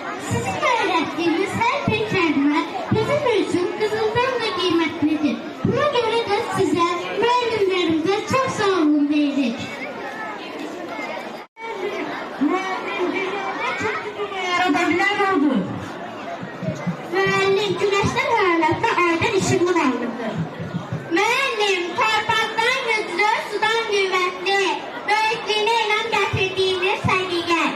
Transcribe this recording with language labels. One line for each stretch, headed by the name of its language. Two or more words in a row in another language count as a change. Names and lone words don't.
Turkish: Sizin öğrettiğiniz her bir kelime bizim için kızıldan da kıymetlidir. Buna göre de size, müəllimlərimize çok sağ olun deyirik.
Azerbaijani: Müəllim, dünyada çok dünya yaradabilen oldu. Müəllim güneşten hərarətlə aydan işıqlı varlıqdır. Müəllim torpaqdan güclü, sudan qüvvətli, böyüklüyünə inam gətirdiyiniz həqiqət.